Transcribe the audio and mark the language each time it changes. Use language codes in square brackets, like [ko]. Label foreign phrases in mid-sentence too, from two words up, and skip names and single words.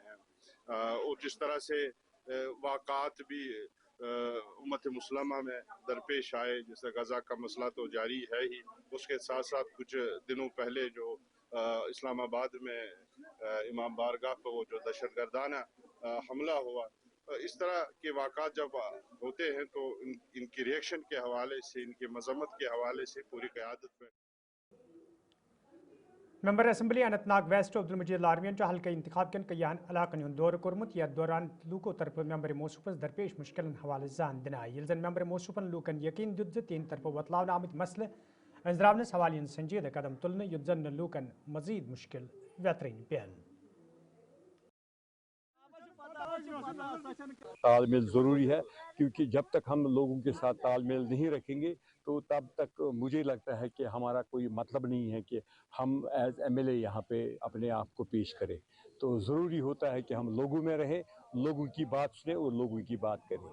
[ur] ہیں اور جس طرح سے واقعات بھی امت مسلمہ میں درپیش آئے، جیسے غزہ کا مسئلہ تو جاری ہے ہی، اس کے ساتھ ساتھ کچھ دنوں پہلے جو اسلام آباد میں امام بارگاہ پر وہ جو دہشت گردانہ حملہ ہوا، اس طرح کے واقعات جب ہوتے ہیں تو ان کی ریئیکشن کے حوالے سے، ان کی مذمت کے حوالے سے پوری قیادت میں [ks] ممبر اسمبلی اننت ناگ ویسٹ عبدالمجید لاروین حلقہ انتخاب کن کئی علاقن ہند دورہ کورمت یتھ دوران لوکو طرف ممبر موصوفس درپیش مشکلن حوالہ زان دن آئی، یل زن ممبر موصوفن لوکن یقین دیت ز تہند طرف وتلاونہ آمت مسئلہ انزراونس حوالہ سنجیدہ قدم تلنے یتھ زن لوکن مزید مشکل ویترین پین. [ur] تال میل ضروری ہے کیونکہ جب تک ہم لوگوں کے ساتھ تال میل نہیں رکھیں گے تو تب تک مجھے لگتا ہے کہ ہمارا کوئی مطلب نہیں ہے کہ ہم [en] as MLA [ur] یہاں پہ اپنے آپ کو پیش کریں. تو ضروری ہوتا ہے کہ ہم لوگوں میں رہیں، لوگوں کی بات سنیں اور لوگوں کی بات کریں.